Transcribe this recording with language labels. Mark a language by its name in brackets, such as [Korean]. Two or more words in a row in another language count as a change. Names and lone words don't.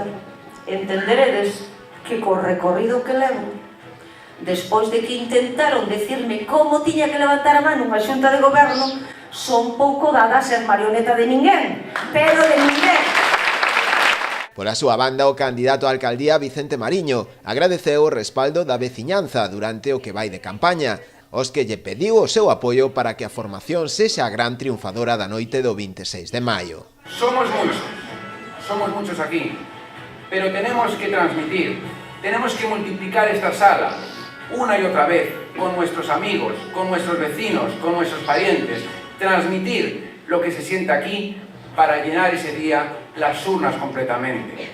[Galician] Entenderedes que co recorrido que levo, despois de que intentaron decirme como tiña que levantar a mano unha xunta de goberno, son pouco dada a ser marioneta de ninguén, pero de ninguén. Pola súa banda, o candidato á alcaldía Vicente Mariño agradeceu o respaldo da veciñanza durante o que vai de campaña, os que lle pediu o seu apoio para que a formación sexa a gran triunfadora da noite do 26 de maio. [Spanish] Somos muchos aquí, pero tenemos que transmitir, tenemos que multiplicar esta sala una y otra vez con nuestros amigos, con nuestros vecinos, con nuestros parientes, transmitir lo que se siente aquí para llenar ese día las urnas completamente.